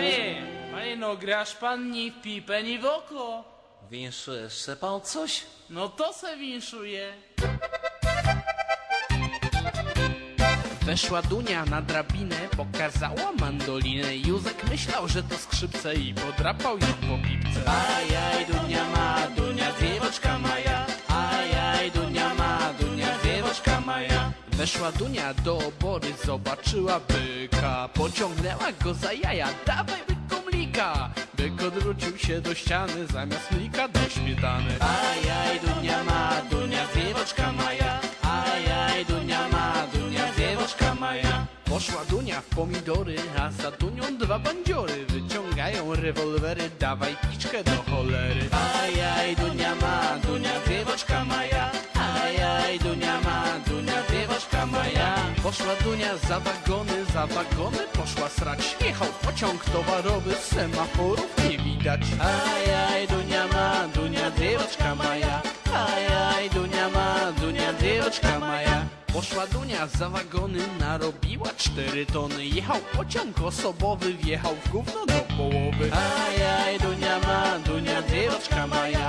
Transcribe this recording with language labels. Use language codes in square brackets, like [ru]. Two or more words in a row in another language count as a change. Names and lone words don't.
[pl] Panie, no grasz pan ni w pipę, ni w oko. Winszujesz pan coś? No to se winszuje. Weszła Dunia na drabinę, pokazała mandolinę. Józek myślał, że to skrzypce i podrapał ją po pipce. [ru] Ай-яй, Дуня ма, Дуня девочка моя. Ай-яй, Дуня ма, Дуня девочка моя. [pl] Weszła Dunia do obory, zobaczyła byka. Pociągnęła go za jaja, dawaj byku mlika. Byk odwrócił się do ściany, zamiast mlika do śmietany. [ru] Ай-яй, Дуня ма, Дуня девочка моя. Ай-яй, Дуня ма, Дуня девочка моя. [pl] Poszła Dunia w pomidory, a za Dunią dwa bandziory. Wyciągają rewolwery, dawaj piczkę do cholery. [ru] Ай-яй, Дуня ма, Дуня девочка моя. Ай-яй, Дуня ма, Дуня девочка моя. [pl] Poszła Dunia za wagony poszła srać. Jechał pociąg towarowy, semaforów nie widać. [ru] Ай-яй, Дуня ма, Дуня девочка моя. Ай-яй, Дуня ма, Дуня девочка моя. [pl] Poszła Dunia za wagony, narobiła 4 tony. Jechał pociąg osobowy, wjechał w gówno do połowy. [ru] Ай-яй, Дуня ма, Дуня девочка моя.